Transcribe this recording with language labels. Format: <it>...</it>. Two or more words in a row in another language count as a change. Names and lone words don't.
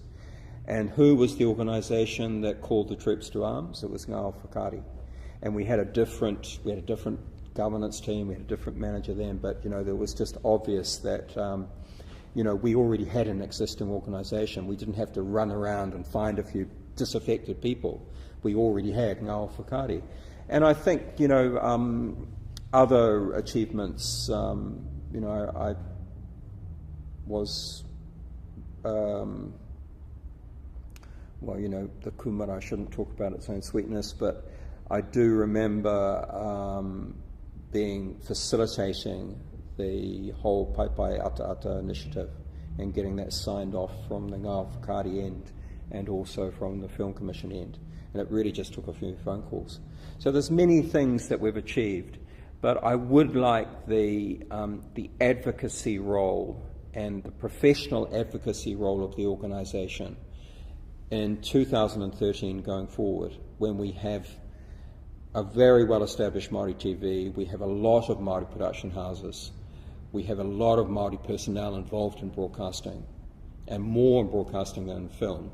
<en>And who was the organisation that called the troops to arms? It was ngā whakaari. And we had a different governance team, we had a different manager then, but there was just obvious that we already had an existing organisation. We didn't have to run around and find a few disaffected people. We already had ngā whakaari. And I think, other achievements, I was, the kumara, I shouldn't talk about its own sweetness, but I do remember facilitating the whole Paipai Ata Ata initiative and getting that signed off from the ngā whakaari end and also from the Film Commission end. And it really just took a few phone calls. So there's many things that we've achieved, but I would like the advocacy role and the professional advocacy role of the organisation in 2013 going forward, when we have a very well-established Māori TV, we have a lot of Māori production houses, we have a lot of Māori personnel involved in broadcasting, and more in broadcasting than in film.</en>